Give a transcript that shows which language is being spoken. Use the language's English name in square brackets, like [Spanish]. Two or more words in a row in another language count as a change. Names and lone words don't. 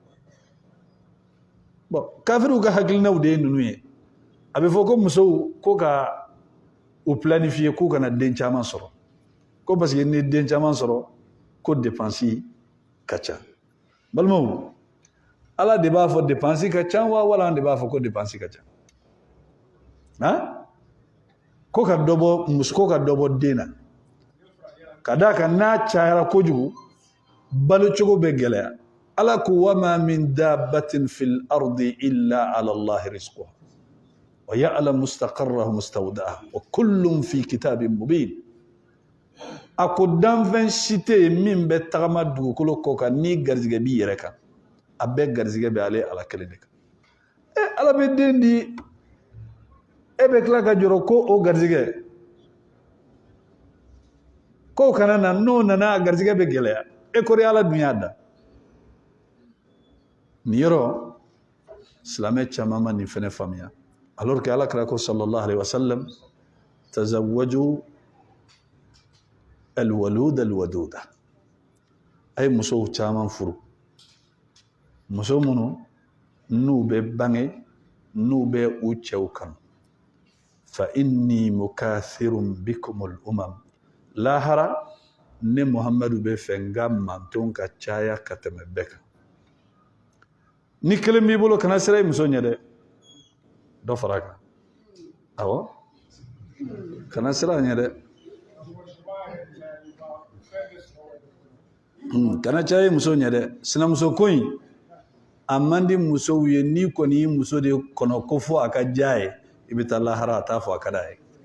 [Bambara] bon kafiriw ka hakilinaw de ye ninnu ye a bɛ fɔ ko musow ko ka u planifiye k'u kana den caman sɔrɔ ko [French] parce que [Bambara] ni den caman sɔrɔ ko dépense ka ca balimaw ala de b'a fɔ dépense ka ca wa wala an de b'a fɔ ko dépense ka ca ko ka dɔ bɔ muso ko ka dɔ bɔ den na ka d'a kan n'a cayara kojugu balo cogo bɛ gɛlɛya ala ko [Arabic] وما من دابة في الأرض إلا على الله رزقها ويعلم مستقرها مستودعها وكل في كتاب مبين [Bambara] a ko danfɛn si tɛ yen min bɛ tagama dugukolo kɔ kan ni garizigɛ b'i yɛrɛ kan a bɛɛ garizigɛ bɛ ale ala kelen de kan ala bɛ den di e bɛ tila ka jɔrɔ ko o garizigɛ ko kana na n'o nana a garizigɛ bɛ gɛlɛya e kɔrɔ ala dun y'a da nin yɔrɔ silamɛ caman ma nin fɛnɛ faamuya [French] alors que [Bambara] ala kira ko [Arabic] صلى الله عليه وسلم [Bambara] tazawwaju [Arabic] الولود الودود [Bambara] ay musow caman furu muso minnu n'u bɛ bange n'u bɛ u cɛw kanu [Arabic] فإني مكاثر بكم الأمم [Bambara] lahara ne muhammadu bɛ fɛ n ka mantonw ka caya ka tɛmɛ bɛɛ kan ni kelen b'i bolo kana sira i muso ɲɛ dɛ dɔ fara a kan awɔ kana sira a ɲɛ dɛ kana caya i muso ɲɛ dɛ sinamuso ko in a man di musow ye n'i kɔni y'i muso de kɔnɔ ko fɔ a ka diya ye i bɛ taa lahara a t'a fɔ a ka d'a ye